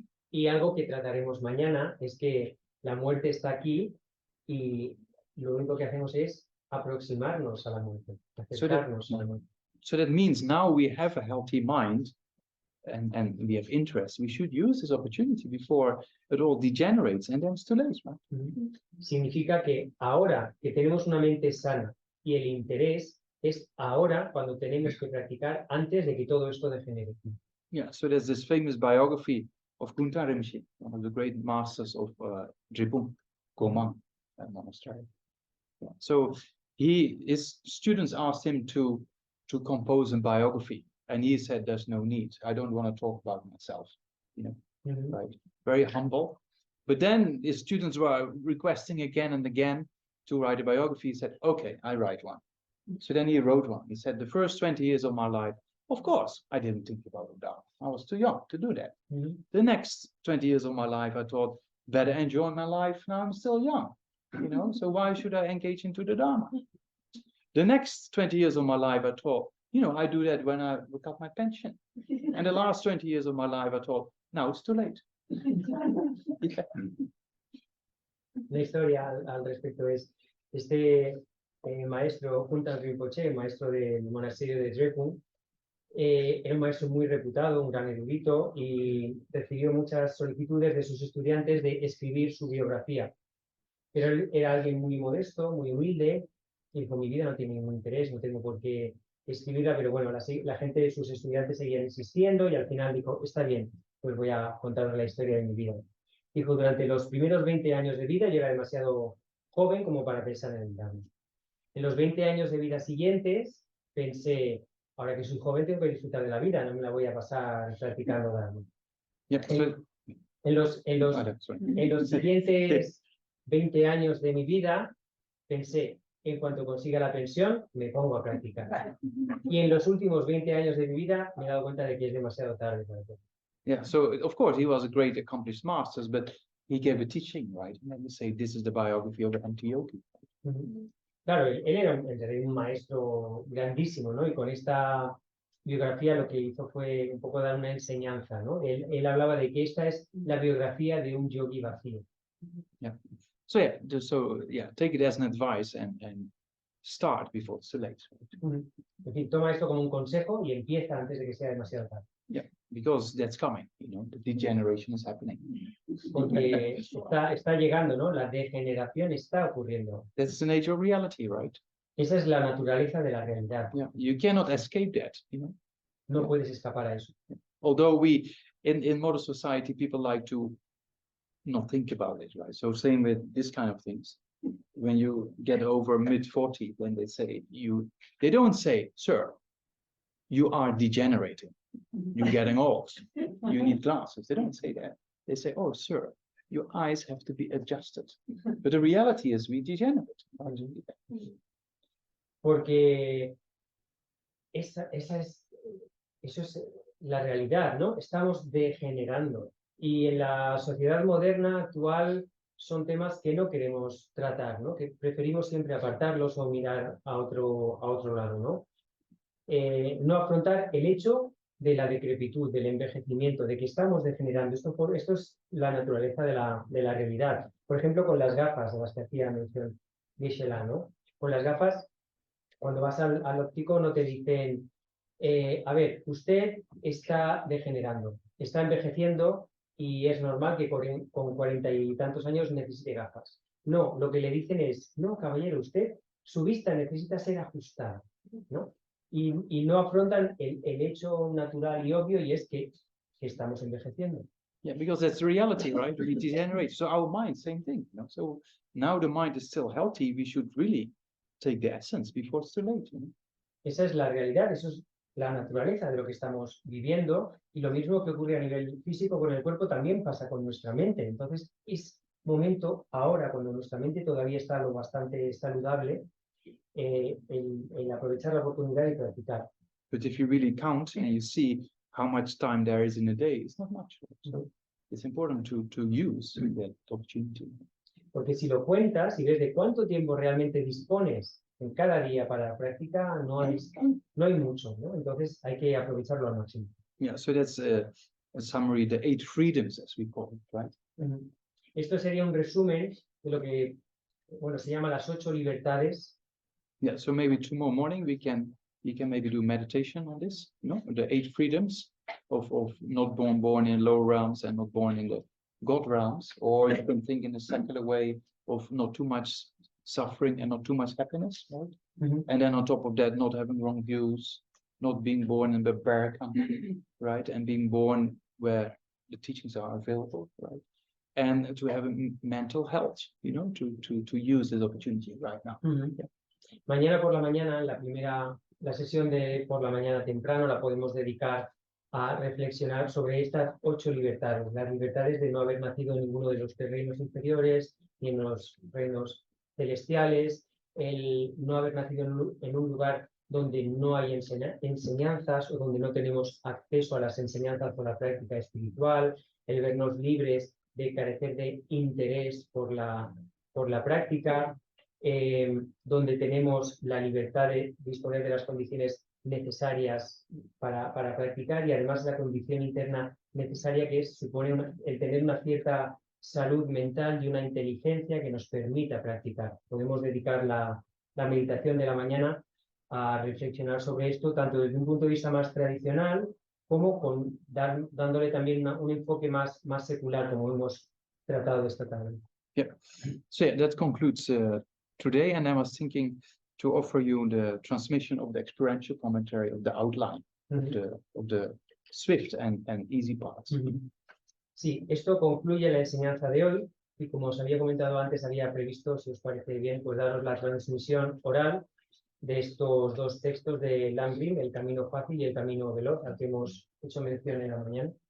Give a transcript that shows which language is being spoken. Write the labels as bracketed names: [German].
[Spanish] Y algo que trataremos mañana es que la muerte está aquí y lo único que hacemos es aproximarnos a la muerte, acercarnos a la muerte. [English] So that means now we have a healthy mind and we have interest. We should use this opportunity before it all degenerates and then it's too late, right? [Spanish] Significa que ahora que tenemos una mente sana y el interés es ahora cuando tenemos que practicar antes de que todo esto degenere. [English] Yeah, so there's this famous biography of Kunta Rinpoche, one of the great masters of Drepung, Gomang, monastery. Yeah. So his students asked him to compose a biography, and he said, "There's no need. I don't want to talk about myself." You know, right? Very humble. But then his students were requesting again and again to write a biography. He said, "Okay, I write one." So then he wrote one. He said, "The first 20 years of my life, of course, I didn't think about the Dharma. I was too young to do that. The next 20 years of my life, I thought, better enjoy my life. Now I'm still young, you know, so why should I engage into the Dharma? The next 20 years of my life, I thought, you know, I do that when I got my pension. And the last 20 years of my life, I thought, now it's too late." [Spanish] La historia al respecto es, este maestro, Kunta Rinpoche, maestro del monasterio de Drepung, era un maestro muy reputado, un gran erudito, y recibió muchas solicitudes de sus estudiantes de escribir su biografía. Pero él era alguien muy modesto, muy humilde, y dijo, mi vida no tiene ningún interés, no tengo por qué escribirla, pero bueno, la gente de sus estudiantes seguían insistiendo y al final dijo, está bien, pues voy a contar la historia de mi vida. Dijo, durante los primeros 20 años de vida yo era demasiado joven como para pensar en el Dharma. En los 20 años de vida siguientes pensé, ahora que soy joven tengo que disfrutar de la vida, no me la voy a pasar practicando Dharma. [English] Yeah, so, [Spanish] En los siguientes 20 años de mi vida pensé, en cuanto consiga la pensión, me pongo a practicar. Y en los últimos 20 años de mi vida me he dado cuenta de que es demasiado tarde para todo. [English] yeah, so of course he was a great accomplished master, but he gave a teaching, right? And then we say this is the biography of Anti Yogi. [Spanish] Claro, él era un maestro grandísimo, ¿no? Y con esta biografía lo que hizo fue un poco dar una enseñanza, ¿no? Él hablaba de que esta es la biografía de un yogi vacío. [English] Yeah. So yeah, take it as an advice and start before it's too late. [Spanish] En fin, toma esto como un consejo y empieza antes de que sea demasiado tarde. [English] Yeah, because that's coming, you know, the degeneration is happening. [Spanish] Porque está llegando, ¿no? La degeneración está ocurriendo. [English] That's the nature of reality, right? [Spanish] Esa es la naturaleza de la realidad. [English] Yeah, you cannot escape that, you know. [Spanish] No puedes escapar a eso. [English] Although we, in modern society, people like to not think about it, right? So same with this kind of things. When you get over mid-40, when they say they don't say, "Sir, you are degenerating. You're getting old. You need glasses." They don't say that. They say, "Oh, sir, your eyes have to be adjusted." But the reality is we degenerate. [Spanish] Porque eso es la realidad, ¿no? Estamos degenerando. Y en la sociedad moderna actual son temas que no queremos tratar, ¿no? Que preferimos siempre apartarlos o mirar a otro lado, ¿no? No afrontar el hecho de la decrepitud, del envejecimiento, de que estamos degenerando. Esto es la naturaleza de la realidad. Por ejemplo, con las gafas de las que hacía mención Gisela, ¿no? Con las gafas, cuando vas al óptico no te dicen, a ver, usted está degenerando, está envejeciendo y es normal que con 40 y tantos años necesite gafas. No, lo que le dicen es, no, caballero, su vista necesita ser ajustada, ¿no? Y no afrontan el hecho natural y obvio, y es que estamos envejeciendo. [English] Yeah, because that's the reality, right? We degenerate. So our mind, same thing. You know? So now the mind is still healthy. We should really take the essence before it's too late. You know? [Spanish] Esa es la realidad, eso es la naturaleza de lo que estamos viviendo, y lo mismo que ocurre a nivel físico con el cuerpo también pasa con nuestra mente. Entonces es momento, ahora, cuando nuestra mente todavía está lo bastante saludable, el aprovechar la oportunidad de practicar. [English] But if you really count and you see how much time there is in a day, it's not much. So it's important to use that opportunity. [Spanish] Porque si lo cuentas y ves de cuánto tiempo realmente dispones en cada día para la práctica, no hay mucho, ¿no? Entonces hay que aprovecharlo al máximo. [English] Yeah, so that's a summary, the 8 freedoms, as we call it, right? [Spanish] Esto sería un resumen de lo que, bueno, se llama las 8 libertades. [English] Yeah, so maybe tomorrow morning we can maybe do meditation on this, the 8 freedoms of not born in low realms and not born in the God realms, or you can think in a secular way of not too much suffering and not too much happiness, right? And then on top of that, not having wrong views, not being born in the barbaric country, right? And being born where the teachings are available, right? And to have a mental health, to use this opportunity right now. Yeah. [Spanish] Mañana por la mañana, la sesión de por la mañana temprano la podemos dedicar a reflexionar sobre estas 8 libertades. Las libertades de no haber nacido en ninguno de los terrenos inferiores, ni en los reinos celestiales, el no haber nacido en un lugar donde no hay enseñanzas o donde no tenemos acceso a las enseñanzas por la práctica espiritual, el vernos libres de carecer de interés por la práctica, donde tenemos la libertad de disponer de las condiciones necesarias para practicar y además la condición interna necesaria que supone el tener una cierta salud mental y una inteligencia que nos permita practicar. Podemos dedicar la meditación de la mañana a reflexionar sobre esto tanto desde un punto de vista más tradicional como dándole también un enfoque más secular como hemos tratado esta tarde. [English] Yeah, so yeah, that concludes today, and I was thinking to offer you the transmission of the experiential commentary of the outline of the swift and easy parts. [Spanish] Sí, esto concluye la enseñanza de hoy y como os había comentado antes, había previsto, si os parece bien, pues daros la transmisión oral de estos 2 textos de Langrim, El Camino Fácil y El Camino Veloz, al que hemos hecho mención en la mañana.